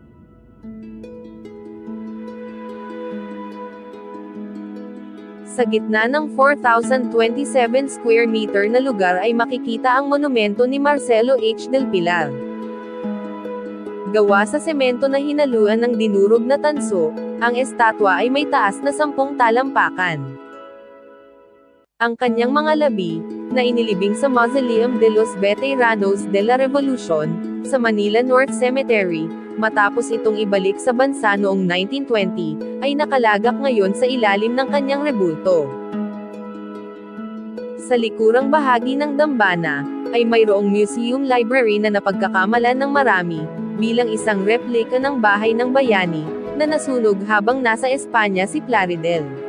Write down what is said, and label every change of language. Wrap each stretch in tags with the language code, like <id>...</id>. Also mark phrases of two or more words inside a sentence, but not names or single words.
<tl>Sa gitna ng 4,027</tl> <en>square meter</en> <tl>na lugar ay makikita ang monumento ni Marcelo H. del Pilar. Gawa sa semento na hinaluan ng dinurog na tanso, ang estatwa ay may taas na 10 talampakan. Ang kanyang mga labi, na inilibing sa Mausoleum de los Veteranos de la Revolución, sa Manila North Cemetery, Matapos itong ibalik sa bansa noong 1920, ay nakalagak ngayon sa ilalim ng kanyang rebulto. Sa likurang bahagi ng dambana, ay mayroong</tl> <en>museum library</en> <tl>na napagkakamalan ng marami, bilang isang replika ng bahay ng bayani, na nasunog habang nasa Espanya si Plaridel.</tl>